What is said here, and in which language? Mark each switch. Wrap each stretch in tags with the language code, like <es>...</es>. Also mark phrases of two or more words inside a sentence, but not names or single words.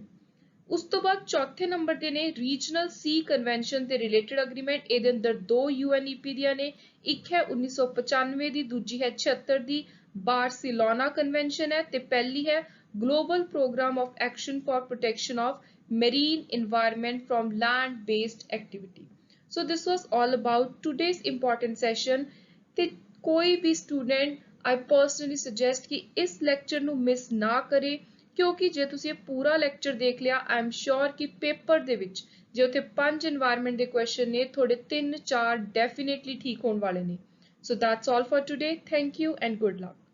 <pa>ਉਸ ਤੋਂ ਬਾਅਦ ਚੌਥੇ ਨੰਬਰ ਤੇ ਨੇ</pa> <en>regional sea convention</en> <pa>ਤੇ</pa> <en>related agreement.</en> <pa>ਇਹਦੇ ਅੰਦਰ 2 UNEP ਦੀਆਂ ਨੇ, ਇੱਕ ਹੈ 1995 ਦੀ, ਦੂਜੀ ਹੈ 76 ਦੀ। ਬਾਰਸੀਲੋਨਾ ਕਨਵੈਨਸ਼ਨ ਹੈ ਤੇ ਪਹਿਲੀ ਹੈ ਗਲੋਬਲ ਪ੍ਰੋਗਰਾਮ ਆਫ ਐਕਸ਼ਨ ਫॉर ਪ੍ਰੋਟੈਕਸ਼ਨ ਆਫ ਮੈਰੀਨ environment from land based activity।</pa> <en>So this was all about today's important session।</en> <pa>ਤੇ ਕੋਈ ਵੀ ਸਟੂਡੈਂਟ</pa> <en>I personally suggest</en> <pa>ਕਿ ਇਸ ਲੈਕਚਰ ਨੂੰ ਮਿਸ ਨਾ ਕਰੇ, ਕਿਉਂਕਿ ਜੇ ਤੁਸੀਂ ਇਹ ਪੂਰਾ ਲੈਕਚਰ ਦੇਖ ਲਿਆ</pa> <en>I am sure</en> <pa>ਕਿ ਪੇਪਰ ਦੇ ਵਿੱਚ ਜੇ ਉੱਥੇ 5 environment ਦੇ ਕੁਐਸਚਨ ਨੇ, ਤੁਹਾਡੇ 3-4 definitely ਠੀਕ ਹੋਣ ਵਾਲੇ ਨੇ।</pa> <en>So that's all for today। Thank you and good luck।</en>